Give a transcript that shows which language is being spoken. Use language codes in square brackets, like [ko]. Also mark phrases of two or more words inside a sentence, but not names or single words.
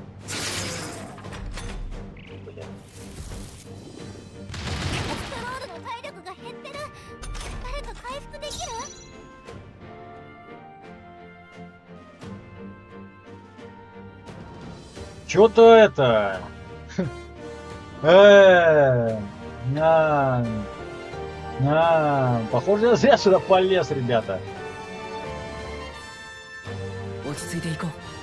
[ja] ストロールの体力が減ってる。誰か回復できる？ [ru] Чё-то это... Похоже, я зря сюда полез, ребята. [ja] 落ち着いていこう。